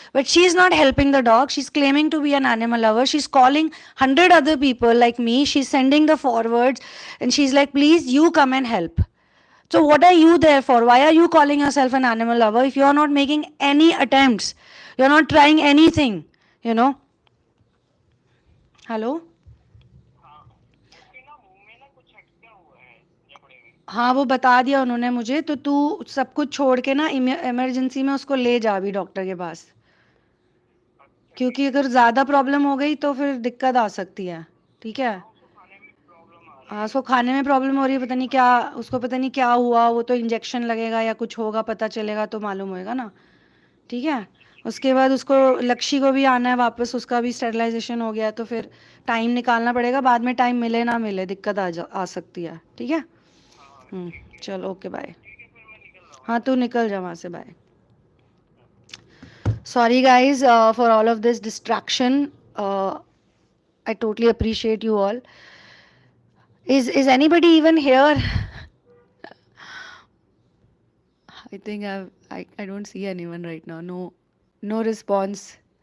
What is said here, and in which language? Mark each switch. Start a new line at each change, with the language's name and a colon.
English: But she's not helping the dog. She's claiming to be an animal lover. She's calling 100 other people like me. She's sending the forwards. And she's like, please, you come and help. So what are you there for? Why are you calling yourself an animal lover if you're not making any attempts? You're not trying anything, you know? Hello?
Hindi: हाँ, उसके ना मुंह में ना कुछ अटका हुआ है जबड़े में। हाँ, वो बता दिया उन्होंने मुझे, तो तू सब कुछ छोड़ के ना इमरजेंसी में उसको ले जा अभी डॉक्टर के पास, अच्छा, क्योंकि अगर ज़्यादा प्रॉब्लम हो गई तो फिर दिक्कत आ सकती है। ठीक है? हाँ, उसको खाने में प्रॉब्लम आ रही हाँ, है। उसको खाने में प्रॉब्लम हो रही है, पता नहीं क्या उसको, पता नहीं क्या हुआ। वो तो इंजेक्शन लगेगा या कुछ होगा, पता चलेगा तो मालूम होएगा ना। ठीक है? उसके बाद उसको लक्ष्य को भी आना है वापस, उसका भी स्टेरिलाइजेशन हो गया है, तो फिर टाइम निकालना पड़ेगा। बाद में टाइम मिले ना मिले दिक्कत आ सकती है। ठीक है? हाँ, ठीक है। चलो, ओके, बाय। ठीक है, फिर मैं निकल रहा हूँ। हाँ, तू निकल जा वहाँ से, bye.
English: Sorry, guys, for all of this distraction. I totally appreciate you all. Is anybody even here? I think I don't see anyone right now. No response.